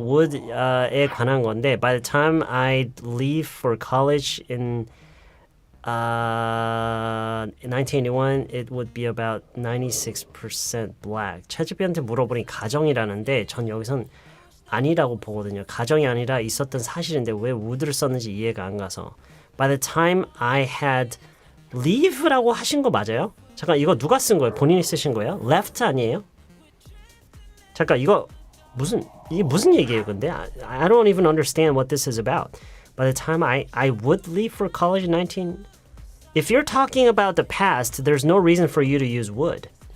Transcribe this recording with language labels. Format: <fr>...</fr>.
<ko>Would에 관한 건데</ko> <en>By the time I leave for college in 1981, it would be about 96% black.</en> <ko>chatgpt한테 물어보니 가정이라는데 전 여기선 아니라고 보거든요. 가정이 아니라 있었던 사실인데 왜 would를 썼는지 이해가 안 가서</ko> <en>By the time I had leave</en> <ko>라고 하신 거 맞아요? 잠깐 이거 누가 쓴 거예요? 본인이 쓰신 거예요? left 아니에요? 잠깐 이게 무슨 얘기예요 근데?</ko> <en>I don't even understand what this is about. By the time I would leave for college in If you're talking about the past, there's no reason for you to use would.</en>